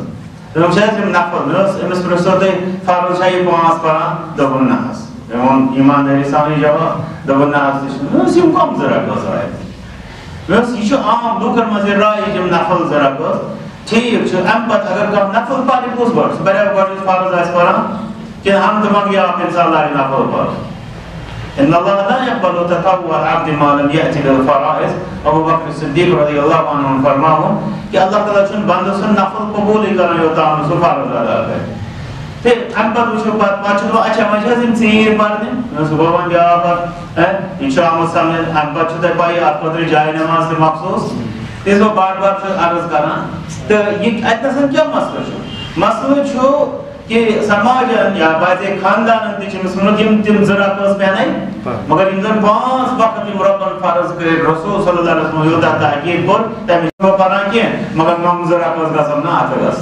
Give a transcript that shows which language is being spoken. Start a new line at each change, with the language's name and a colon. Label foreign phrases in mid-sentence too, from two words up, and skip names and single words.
Kashmiri: دوٚپُم چھِ حظ یِم نفل مےٚ اوس أمِس پرٛژھو تُہۍ فرض چھا یہِ 5 پران دوٚپُن نہ حظ مےٚ ووٚن ایٖماندٲری سانٕے جواب دوٚپُن نہ حظ تہِ چھُ مےٚ دوٚپُس یِم کۄم 2 رکٲژ آیہِ مےٚ اوس یہِ چھُ عام لوٗکن منٛز یہِ راے یِم نفل 2 رکٲژ ٹھیٖک چھُ اَمہِ پتہٕ اگر کانٛہہ نفل پرِ کُس گۄڈٕ سُہ پریا گۄڈٕ یُس فرض آسہِ پران کِنہٕ ہنٛگتہٕ منٛگہٕ اکھ اِنسان لاگہِ نفل پرُن
Arabic: ان اللہ لا يقبل تطوع عبد ما لم يأتي بالفرائض
Kashmiri: ابو بکر صدیق
Arabic: رضی اللہ عنہ
Kashmiri: فرماؤں کہ اللہ تعالیٰ چھُنہٕ بندٕ سُنٛد نفل قبوٗلٕے کران یوٚتام نہٕ سُہ فرض ادا کرِ تہٕ اَمہِ پتہٕ وٕچھو پتہٕ چھُ اچھا وۄنۍ چھِ حظ یِم ژیٖرۍ پرنہِ مےٚ دوٚپُس گوٚو وۄنۍ بیٛاکھ اکھ یہِ چھُ آمُت سمجھ اَمہِ پتہٕ چھُو تۄہہِ پَیی اَتھ خٲطرٕ جاے نٮ۪ماز تہِ مخصوٗص تِژھ بہٕ بار بار چھُس عرض کران تہٕ یہِ اَتہِ کیٛاہ مسلہٕ چھُ مسلہٕ چھُ کہ سماجن یا بعض خاندانن تہِ چھِ أمِس ووٚنمُت یِم تِم 2 رکٲژ پیٚنٕے مگر یِم زن 5 وقت یِم رۄبن فرض کٔرۍ رسول
Arabic: صلی اللہ علیہ وسلم
Kashmiri: یوٗتاہ تحقیٖق کوٚر تَمہِ چھُس بہٕ پران کینٛہہ مگر یِم 2 رکٲژ گژھن نہٕ اَتھٕ